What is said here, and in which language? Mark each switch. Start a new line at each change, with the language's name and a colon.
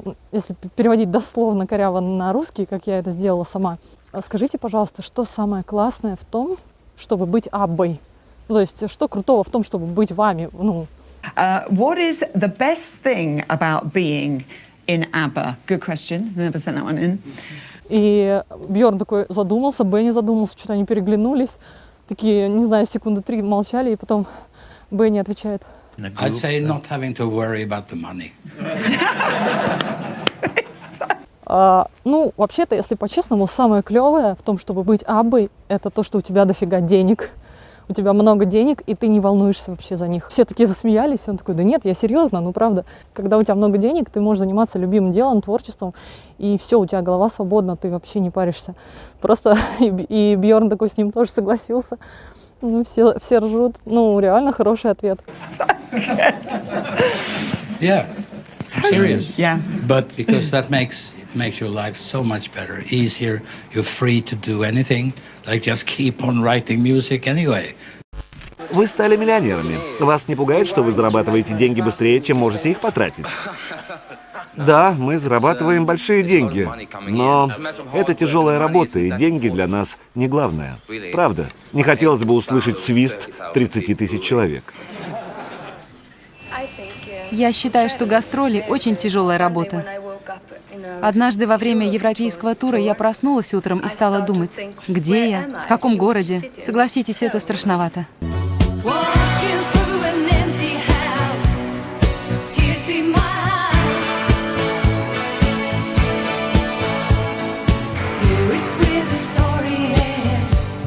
Russian: Если переводить дословно коряво на русский, как я это сделала сама. Скажите, пожалуйста, что самое классное в том, чтобы быть Аббой? То есть, что крутого в том, чтобы быть вами?
English: What is the best thing about being in ABBA? Good question. Never sent that one in.
Russian: И Бьорн такой задумался, Бенни задумался, что-то они переглянулись. Такие, не знаю, секунды 3 молчали, и потом Бенни отвечает.
English: I'd say not having to worry about the money.
Russian: Вообще-то, если по-честному, самое клевое в том, чтобы быть Аббой, это то, что у тебя дофига денег. У тебя много денег, и ты не волнуешься вообще за них. Все такие засмеялись, он такой, да нет, я серьезно, правда. Когда у тебя много денег, ты можешь заниматься любимым делом, творчеством, и все, у тебя голова свободна, ты вообще не паришься. Просто и Бьорн такой с ним тоже согласился. Все ржут. Реально хороший ответ.
English: Yeah, serious. Yeah. But because that makes your life so much better, easier. You're free to do anything. Like just keep on writing music anyway.
Russian: Вы стали миллионерами. Вас не пугает, что вы зарабатываете деньги быстрее, чем можете их потратить? Да, мы зарабатываем большие деньги, но это тяжелая работа, и деньги для нас не главное. Правда, не хотелось бы услышать свист 30 тысяч человек. Я считаю, что гастроли — очень тяжелая работа. Однажды во время европейского тура я проснулась утром и стала думать, где я, в каком городе. Согласитесь, это страшновато.
English: Walking through an empty house, tears in my eyes. Here is where the story ends.